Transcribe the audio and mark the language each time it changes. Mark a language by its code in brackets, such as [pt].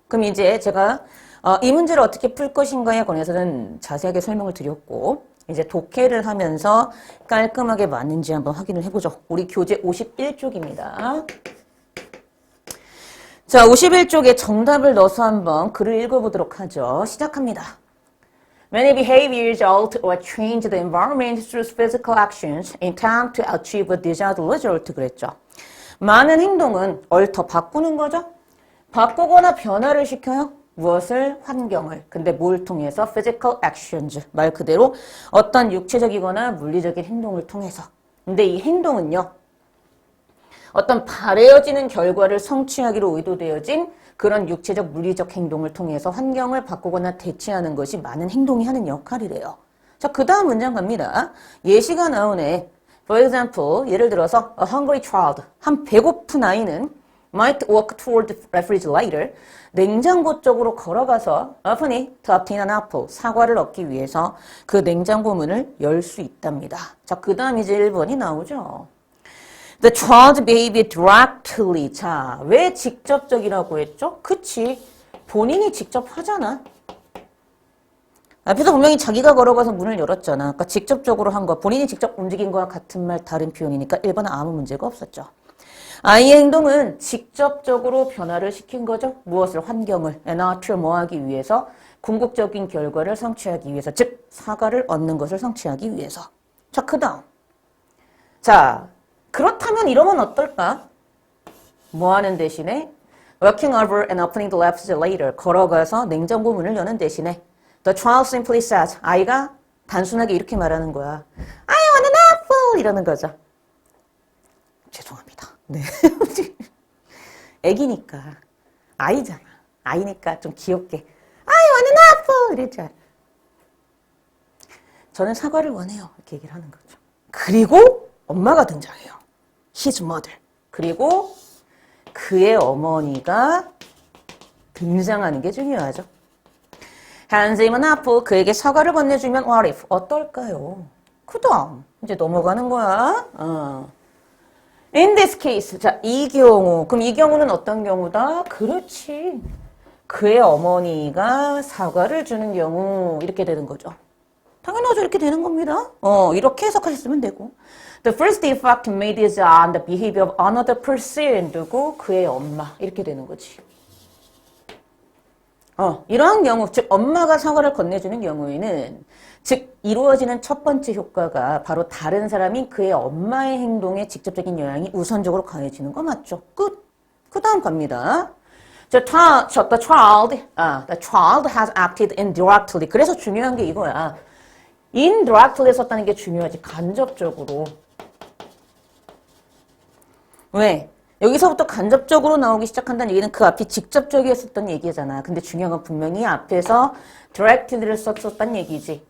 [ko] 그럼 이제 제가 이 문제를 어떻게 풀 것인가에 관해서는 자세하게 설명을 드렸고 이제 독해를 하면서 깔끔하게 맞는지 한번 확인을 해보죠. 우리 교재 51쪽입니다. 자, 51쪽에 정답을 넣어서 한번 글을 읽어보도록 하죠. 시작합니다. [en] Many behaviors alter or change the environment through physical actions in time to achieve a desired result [ko] 그랬죠. 많은 행동은 alter, 바꾸는 거죠. 바꾸거나 변화를 시켜요. 무엇을? 환경을. 근데 뭘 통해서? physical actions. 말 그대로 어떤 육체적이거나 물리적인 행동을 통해서. 근데 이 행동은요. 어떤 바래어지는 결과를 성취하기로 의도되어진 그런 육체적 물리적 행동을 통해서 환경을 바꾸거나 대체하는 것이 많은 행동이 하는 역할이래요. 자, 그 다음 문장 갑니다. 예시가 나오네. [en] For example, [ko] 예를 들어서 [en] a hungry child, [ko] 한 배고픈 아이는 [en] might walk toward the refrigerator. [ko] 냉장고 쪽으로 걸어가서 [en] open it to obtain an apple. [ko] 사과를 얻기 위해서 그 냉장고 문을 열 수 있답니다. 자, 그 다음 이제 1번이 나오죠. [en] The child behaved directly. [ko] 자, 왜 직접적이라고 했죠? 그치. 본인이 직접 하잖아. 앞에서 분명히 자기가 걸어가서 문을 열었잖아. 그러니까 직접적으로 한 거. 본인이 직접 움직인 거와 같은 말, 다른 표현이니까 1번은 아무 문제가 없었죠. 아이의 행동은 직접적으로 변화를 시킨 거죠. 무엇을? 환경을. 에너지를 뭐하기 위해서? 궁극적인 결과를 성취하기 위해서. 즉, 사과를 얻는 것을 성취하기 위해서. 자, 그 다음. 자, 그렇다면 이러면 어떨까? 뭐 하는 대신에? [en] Walking over and opening the refrigerator. [ko] 걸어가서 냉장고 문을 여는 대신에 [en] The child simply says. [ko] 아이가 단순하게 이렇게 말하는 거야. [en] I want an apple! [ko] 이러는 거죠. 죄송합니다. 네. 애기니까. 아이잖아. 아이니까 좀 귀엽게. [en] I want an apple! [ko] 이랬잖아. 저는 사과를 원해요. 이렇게 얘기를 하는 거죠. 그리고 엄마가 등장해요. [en] His mother. [ko] 그리고 그의 어머니가 등장하는 게 중요하죠. [en] Hands him an apple. [ko] 그에게 사과를 건네주면 [en] what if? [ko] 어떨까요? 그 다음 이제 넘어가는 거야. [en] In this case. [ko] 자, 이 경우. 그럼 이 경우는 어떤 경우다? 그렇지. 그의 어머니가 사과를 주는 경우. 이렇게 되는 거죠. 당연하죠. 이렇게 되는 겁니다. 이렇게 해석하셨으면 되고. [en] The first defect made is on the behavior of another person. [ko] 누구? 그의 엄마. 이렇게 되는 거지. 이러한 경우, 즉 엄마가 사과를 건네주는 경우에는 즉 이루어지는 첫 번째 효과가 바로 다른 사람인 그의 엄마의 행동에 직접적인 영향이 우선적으로 가해지는 거 맞죠? 끝. 그 다음 갑니다. [en] The child has acted indirectly. [ko] 그래서 중요한 게 이거야. indirectly 썼다는 게 중요하지. 간접적으로. 왜? 여기서부터 간접적으로 나오기 시작한다는 얘기는 그 앞이 직접적이었었던 얘기잖아. 근데 중요한 건 분명히 앞에서 directly를 썼었단 얘기지.